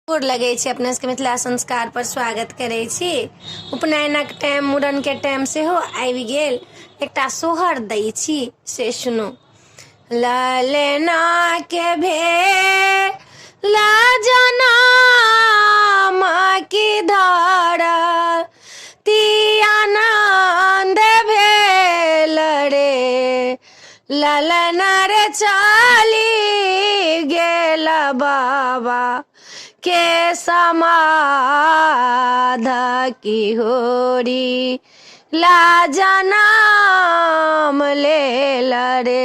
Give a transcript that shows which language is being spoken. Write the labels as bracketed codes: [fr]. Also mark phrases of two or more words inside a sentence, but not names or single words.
[mai] गोर लगै छै अपना सबके मिथिला संस्कार पर स्वागत करै छी। उपनयनक टाइम मुड़न के टाइम सेहो आबि गेल। एकटा सोहर दै छी से सुनू। ललना के भेला जनम की धरती आनंद भेल रे। ललना रे चली गेल बाबा के समाध की होरी ला जनम लेल रे।